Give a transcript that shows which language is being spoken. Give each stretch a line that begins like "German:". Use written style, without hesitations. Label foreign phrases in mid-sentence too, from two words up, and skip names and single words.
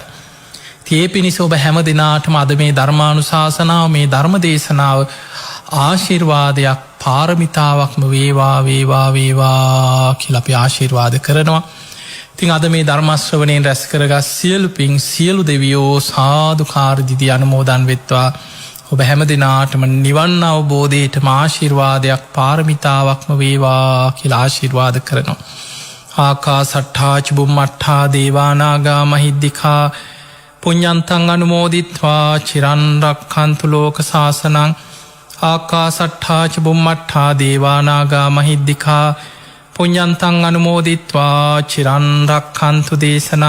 Sinhala: ඒ පිණිස ඔබ හැම දෙනාටම අද මේ ධර්මානු ශාසනාව මේ ධර්ම දේශනාව ආශිර්වාදයක් පාරමිතාවක්ම වේවා වේවා වේවා කියලපි ආශිර්වාද කරනවා. තින් අද මේ ධර්මශ්‍රවනයෙන් රැස් කරගත් සියලු පින් සියලු දෙවියෝ සාධකාරදිදි අනුමෝදන් වෙත්වා. ඔබ හැම දෙනාටම නිවන් අවබෝධයට ආශිර්වාදයක් පාරමිතාවක්ම වේවා කියලා ආශිර්වාද කරනවා.
Pali: ආකා සට්ඨාච බුම්මට්ඨා දේවානාගා මහිද්දිකා පුඤ්ඤන්තං අනුමෝදිත්වා චිරන්රක්ඛන්තු ලෝක සාසනං. ආකා සට්ඨාච බුම්මට්ඨා දේවානාගා මහිද්දිකා පුඤ්ඤන්තං අනුමෝදිත්වා චිරන්රක්ඛන්තු දේශනං.